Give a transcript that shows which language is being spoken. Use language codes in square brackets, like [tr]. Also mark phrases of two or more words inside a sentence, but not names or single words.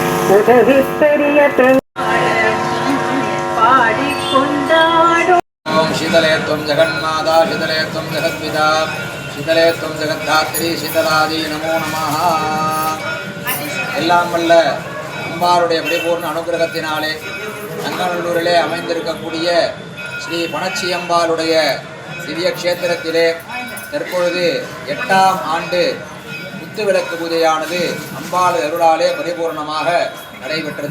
[ta] உதவி பெரிய பாடிக்கொண்டாடும். [sa] ஓம் शीतले त्वं जगन्माता शीतले त्वं जगद्पिता शीतले त्वं जगद्धात्री शीतलादी नमो नमः. [ta] எல்லாம் வல்ல அம்பாளுடைய பரிபூர்ண அனுகிரகத்தினாலே நங்கநல்லூரிலே அமைந்திருக்கக்கூடிய ஸ்ரீ பணச்சி அம்பாளுடைய திவ்ய கஷேத்திரத்திலே தற்பொழுது 8ஆம் ஆண்டு குத்துவிளக்கு பூஜையானது அம்பாள் அருளாலே பரிபூர்ணமாக நடைபெற்றது.